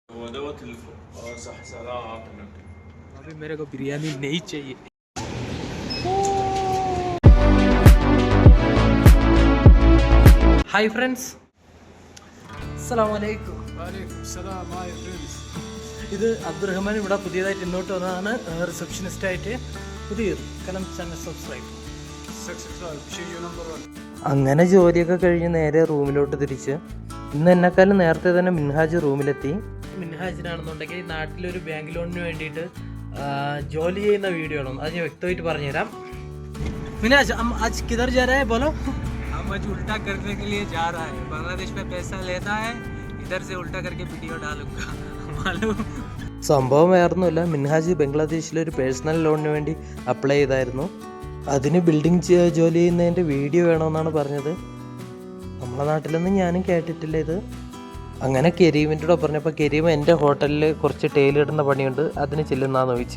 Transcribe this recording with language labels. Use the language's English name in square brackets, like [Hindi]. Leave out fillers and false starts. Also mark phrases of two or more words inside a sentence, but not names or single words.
[Arabic] دوت اللي فوق. صح تمام. [Hindi] अभी मेरे को बिरयानी नहीं चाहिए. [English] Hi friends, [Malayalam] അസ്സലാമലൈക്കും. ഇത് അബ്ദുറഹ്മാൻ ഇവിടെ പുതിയതായിട്ട് ഇങ്ങോട്ട് വന്നതാണ്, റിസപ്ഷനിസ്റ്റായിട്ട്. പുതിയ കലം [English] channel subscribe. [Malayalam] അങ്ങനെ ജോലിയൊക്കെ കഴിഞ്ഞ് നേരെ റൂമിലോട്ട് തിരിച്ച്. ഇന്ന് എന്നെക്കാളും നേരത്തെ തന്നെ മിൻഹാജ് റൂമിലെത്തി. മിൻഹാജിനാണെന്നുണ്ടെങ്കിൽ നാട്ടിലൊരു ബാങ്ക് ലോണിന് വേണ്ടിയിട്ട് ജോലി ചെയ്യുന്ന വീഡിയോ ആണ്. അത് ഞാൻ വ്യക്തമായിട്ട് പറഞ്ഞുതരാം. മിൻഹാജ് [Hindi] आज किधर जा रहा है बोलो? हम आज उल्टा करने के लिए जा रहा है. बांग्लादेश में पैसा लेता है, इधर से उल्टा करके वीडियो डालूंगा. मालूम? [Malayalam] സംഭവം വേറൊന്നുമില്ല, മിൻഹാജ് ബംഗ്ലാദേശിലൊരു പേഴ്സണൽ ലോണിന് വേണ്ടി അപ്ലൈ ചെയ്തായിരുന്നു. അതിന് ബിൽഡിംഗ് ജോലി ചെയ്യുന്നതിൻ്റെ വീഡിയോ വേണമെന്നാണ് പറഞ്ഞത്. നമ്മളെ നാട്ടിലൊന്നും ഞാനും കേട്ടിട്ടില്ല ഇത്. അങ്ങനെ കരീമിൻ്റെ കൂടെ പറഞ്ഞപ്പോൾ കരീം എൻ്റെ ഹോട്ടലിൽ കുറച്ച് ടൈലിടുന്ന പണിയുണ്ട്, അതിന് ചെല്ലുന്നാന്ന് ചോദിച്ചു.